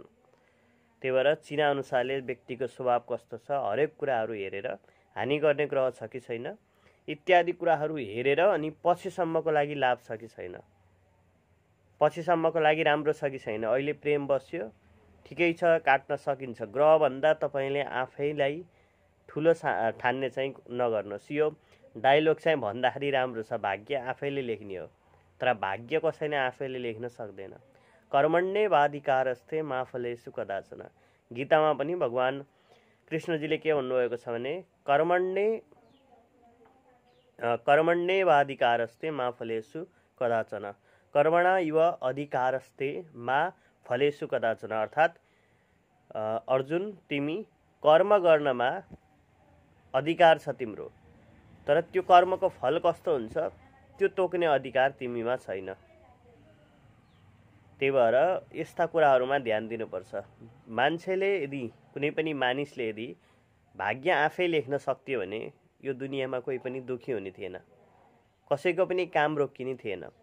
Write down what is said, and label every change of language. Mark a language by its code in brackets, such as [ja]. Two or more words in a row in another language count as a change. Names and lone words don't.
[ne] त्यही भएर चिना अनुसारले व्यक्तिको स्वभाव कस्तो छ, हरेक कुराहरू हेरेर हानि गर्ने ग्रह छ कि छैन इत्यादि कुराहरू हेरेर अनि पछिसम्मको लागि लाभ छ कि छैन, पछिसम्मको लागि राम्रो छ कि छैन। अहिले प्रेम बस्यो, ठिकै छ, काट्न सकिन्छ। ग्रहभन्दा तपाईँले आफैलाई ठुलो ठान्ने चाहिँ नगर्नुहोस्। यो डायलग चाहिँ भन्दाखेरि राम्रो छ, भाग्य आफैले लेख्ने हो, तर भाग्य कसैले आफैले लेख्न सक्दैन। [sa] कर्मण्येवाधिकारस्ते मा फलेषु कदाचन। [ne] गीतामा पनि भगवान कृष्णजीले के भन्नुभएको छ भने [sa] कर्मण्येवाधिकारस्ते मा फलेषु कदाचन, कर्मणा इव अधिकारस्ते मा फलेषु कदाचन। [ne] अर्थात् अर्जुन, तिमी कर्म गर्नमा अधिकार छ तिम्रो, तर त्यो कर्मको फल कस्तो हुन्छ त्यो तोक्ने अधिकार तिमीमा छैन। त्यही भएर यस्ता कुराहरूमा ध्यान दिनुपर्छ। मान्छेले यदि, कुनै पनि मानिसले यदि भाग्य आफै लेख्न सक्थ्यो भने यो दुनियाँमा कोही पनि दुखी हुने थिएन, कसैको पनि काम रोकिने थिएन।